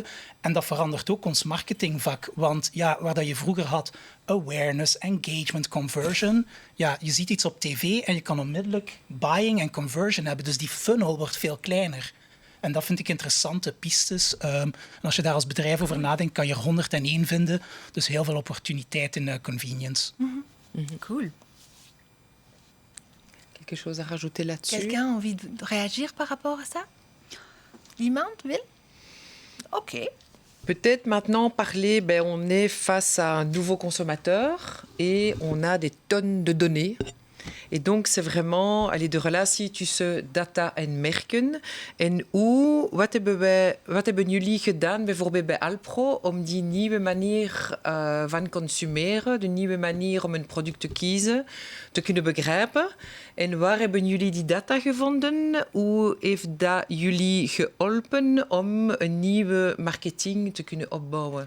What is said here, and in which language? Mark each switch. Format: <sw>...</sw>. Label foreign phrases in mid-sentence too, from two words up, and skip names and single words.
<nl>En dat verandert ook ons marketingvak. Want ja, waar dat je vroeger had</nl> <en>awareness, engagement, conversion.</en> <nl>Ja, je ziet iets op tv en je kan onmiddellijk buying en conversion hebben. Dus die funnel wordt veel kleiner. En dat vind ik interessante pistes. En als je daar als bedrijf over nadenkt, kan je er 101 vinden. Dus heel veel opportuniteit in convenience. Cool.</nl> <fr>Quelque chose à rajouter là-dessus? Quelqu'un a envie de réagir par rapport à ça?</fr> <nl>Iemand wil? Ok.</nl> <fr>Peut-être maintenant parler, on est face à un nouveau consommateur et on a des tonnes de données. Et donc, c'est vraiment</fr> <nl>de relatie tussen data en merken. En wat hebben jullie gedaan, bijvoorbeeld bij Alpro, om die nieuwe manier van consumeren, de nieuwe manier om een product te kiezen, te kunnen begrijpen? En waar hebben jullie die data gevonden? Hoe heeft dat jullie geholpen om een nieuwe marketing te kunnen opbouwen?</nl>